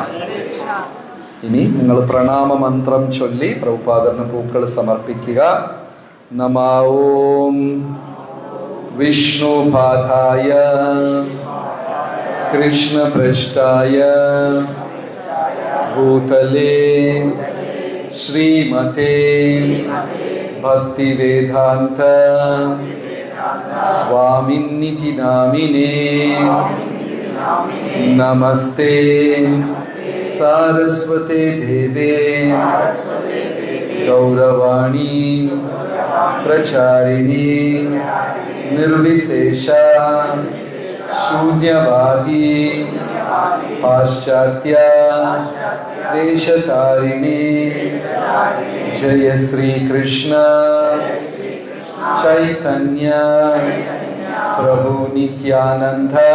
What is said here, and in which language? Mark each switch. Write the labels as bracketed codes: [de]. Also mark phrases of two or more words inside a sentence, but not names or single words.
[ml] ഇനി നിങ്ങൾ പ്രണാമ മന്ത്രം ചൊല്ലി പ്രഭുപാദറിന് പൂക്കൾ സമർപ്പിക്കുക. [sa] നമോ ഓം വിഷ്ണുപാദായ കൃഷ്ണപൃഷ്ഠായ ഭൂതലേ श्रीमते भक्तिवेदांत स्वामिन्निति नामिने नमस्ते सारस्वते देवे गौरवाणी प्रचारिणी निर्विशेष शून्यवादी पाश्चात्य देशतारिणी जय श्री कृष्ण चैतन्य प्रभु नित्यानंद